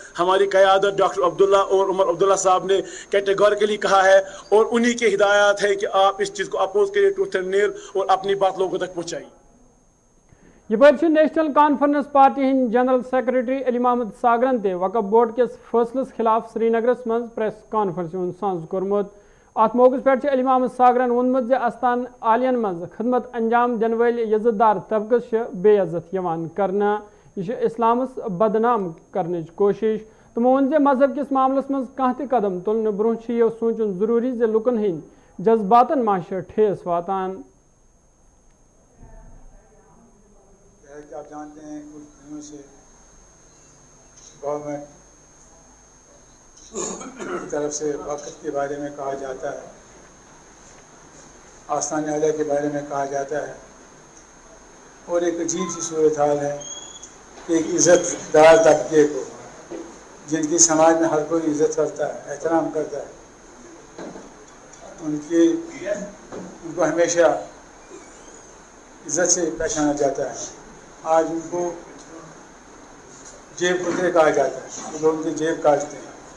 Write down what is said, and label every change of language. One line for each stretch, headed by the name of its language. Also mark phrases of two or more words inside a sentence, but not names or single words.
Hindi: हमारी क़यादत डॉक्टर अब्दुल्ला और उमर अब्दुल्ला साहब ने कैटेगोरिकली कहा है और उन्हीं की हिदायत है कि आप इस चीज़ को अपोज करिए
English: tooth and nail
Hindi: और अपनी बात लोगों तक पहुँचाइए।
Kashmiri: ये नेशनल कॉन्फ्रेंस पार्टी हिंद जनरल सेक्रेटरी अली मोहम्मद सागरन ते वक्फ बोर्ड के फैसलस खिलाफ श्रीनगरस मं
English: press conference
Kashmiri: सांस कोर्मुत। अत मौके पे अली मोहम्मद सागरन वोनमुत जे अस्तान आलियन मं खदमत अंजाम दिन वाले इज्जतदार तबकस बेइज्जत करना, यह इस्लामस बदनाम करने कोशिश। तमो वोन जे मजहब किस मामलस मं कह कदम तुलने ब्रोह यह सोचन जरूरी जे लुकन हिंद जज्बातन मा ठेस वातान।
Hindi: आप जानते हैं कुछ दिनों से गवर्नमेंट की तरफ से वक़्त के बारे में कहा जाता है, आस्तान आलिया के बारे में कहा जाता है, और एक अजीब सी सूरत हाल है कि एक इज़्ज़तदार तबके को, जिनकी समाज में हर कोई इज़्ज़त करता है, एहतराम करता है, उनको हमेशा इज़्ज़त से पहचाना जाता है, आज उनको जेब कुतरे कहा जाता है, तो लोग उनकी जेब काटते हैं।